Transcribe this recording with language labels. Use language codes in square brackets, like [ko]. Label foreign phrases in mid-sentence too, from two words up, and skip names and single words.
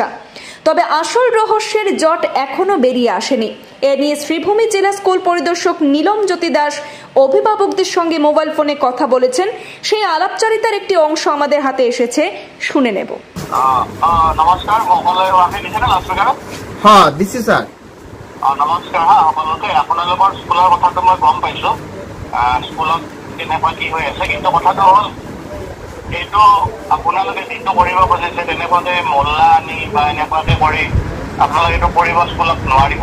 [bn] তবে আসল রহস্যের জট এখনো বেরিয়ে আসেনি। এ নিয়ে শ্রীভূমি জেলা স্কুল পরিদর্শক নীলম জ্যোতি দাস অভিভাবকদের সঙ্গে মোবাইল ফোনে কথা বলেছেন। সেই আলাপচারিতার একটি অংশ আমাদের হাতে এসেছে, শুনে নেব। নমস্কার, আপনি লিখেন লাউডস্পিকারে। হ্যাঁ দিছি স্যার। [as] নমস্কাৰ সকলোকে। আপোনালোকৰ স্কুলৰ কথাটো মই গম পাইছোঁ, স্কুলত কেনেকুৱা কি হৈ আছে, কিন্তু কথাটো হ'ল এইটো আপোনালোকে যিটো কৰিব খুজিছে তেনেকুৱাকে মোল্লা আনি বা এনেকুৱাকে কৰি আপোনালোকে এইটো কৰিব স্কুলত নোৱাৰিব।